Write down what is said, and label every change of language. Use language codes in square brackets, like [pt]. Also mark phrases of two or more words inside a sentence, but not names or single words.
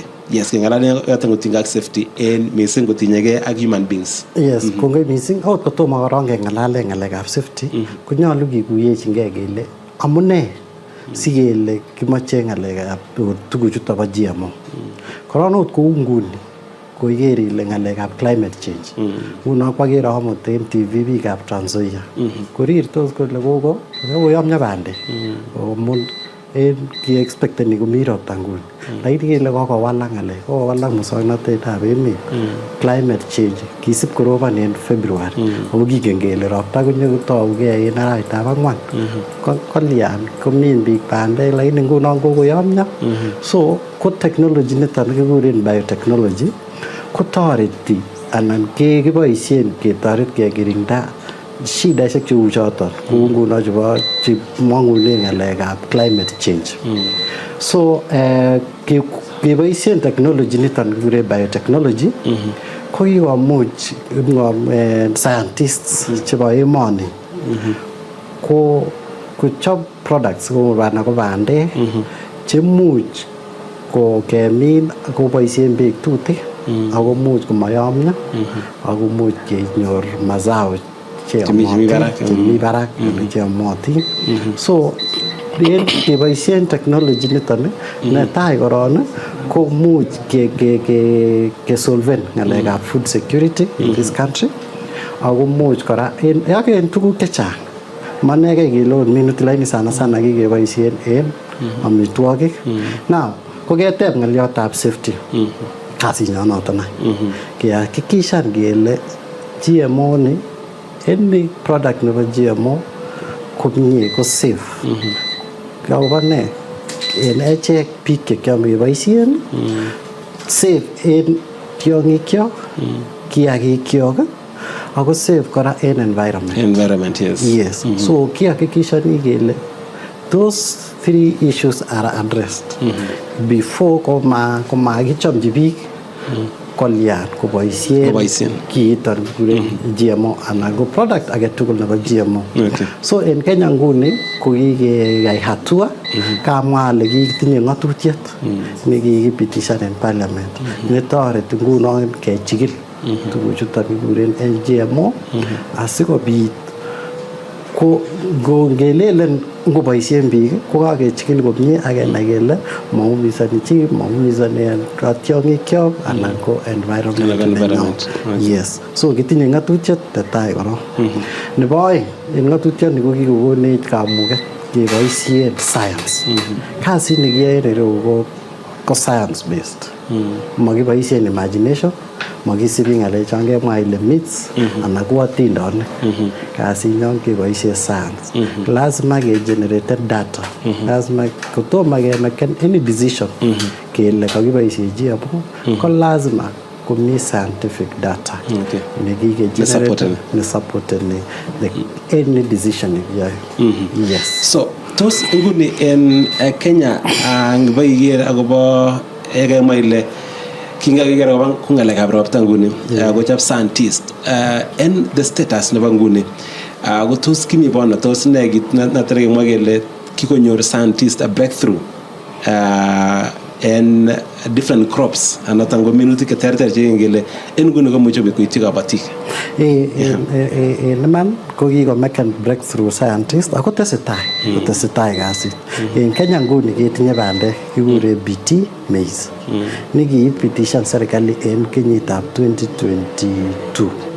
[kln] Yes, keng'alalen yoton kotinygei ak safety en missing kotinyegei ak [en] human beings. [kln] Yes, kongoi missing. Ot kotomo korong keng'alalen ng'alekab safety konyolu kikuyechingei kele amune sikele kimoche ng'alekab tuguchuto bo GMO. Korong ot kou nguni ko iker ile ng'alekab [en] climate change. [kln] Nguno kwakere amut en TV biikab Trans Nzoia korirtos kole kokoyomyo bandek amun ki-expecteni komi ropta nguni lakini kele kokowalak ng'alek, kokowalak muswoknotetab emet. [en] Climate change [kln] kisib korobon en February ako kingen kele ropta konyokotougei en arawetab ang'wan kolyan komin biik bandek lakini ngunon kokoyomyo. So ko technology niton kikuren biotechnology kotoreti anan kiboisien ketoret kekirinda shidaishek cheu choton kou nguno chebo chemong'unen ng'alekab [en] climate change. [kln] So keboisien technology niton kikuren biotechnology ko kikomuch scientists chebo emoni ko kochop products kou ko bandek chemuch ko kemin koboisien beek tutik ako much komayomyo ako much kenyor mazao chemi barak cheyomotin. So keboisien technology niton netai koron ko much kesolven ng'alekab [en] food security in this country [kln] ako much kora en tuguk chechang manegei kele ot minutik lakini sana sana kikeboisien en amitwogik. Now koketeb ng'olyotab safety kasinyon noton any kehakikishan kele GMO ni any product nebo GMO komie ko safe. Akobo ne en echek biik chekiome keboisien safe en tiong'ikyok, kiagikkyok ako safe kora en environment. Yes. So kihakikishani kele [en] those three issues are addressed before [kln] komakichomchi biik kolyan koboisien kiiton kikuren GMO anan ko product agetugul nebo GMO. So en Kenya nguni ko kikeyai hatua kamwa ale kitinye ng'atutiet nekikipitishan en parliament netoreti ngunon kechikil tuguchuton kikuren GMO asikobit ko ngelelen ngoboisien biik ko kakechikil komie ak kenai kele maumisani chi, maumisani tiong'ikyok anan ko environment. Yes. So kitinye ng'atutiet netai korong. Nebo oeng en ng'atutioni ko kikokonech kamuget keboisien science. Kasit nekiyoe en ireu ko [en] science based. [kln] Makiboisien imagination, makisibi ng'alechon kemwa ile myths anan ko atindonik. Kasinyon keboisien science. Lazima kegenerate data. Lazima kotomo kemaken [en] any decision [kln] kele kakiboisien GMO ko lazima komi [en] scientific data [kln] nekikegenerate nesupporteni [en] any decision [kln] nekiyoe. Yes. So tos nguni en Kenya ngiboiker akobo kemwa ile kingakiker akobo ng'alekab ropta nguni kochop scientist en [en] the status [kln] nebo nguni ko tos kimi bono tos ne kit natare kemwa kele kikonyor scientist [en] a breakthrough [kln] en [en] different crops [kln] anatan ko minutik cheterter chekengele en nguni komuche koityi kabatik. En iman ko kikomaken breakthrough scientist ako tesetai kasit. En Kenya nguni ketinye bandek kikure BT maize nekiipitishan serikali en kenyitab 2022.